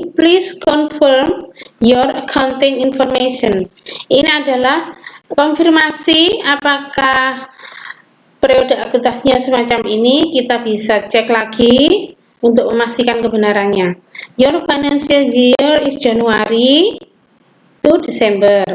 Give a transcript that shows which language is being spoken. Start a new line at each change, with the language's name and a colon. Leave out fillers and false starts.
English: Please confirm your accounting information.
Indonesian: Ini adalah konfirmasi apakah periode akuntansinya semacam ini. Kita bisa cek lagi untuk memastikan kebenarannya.
English: Your financial year is January to December.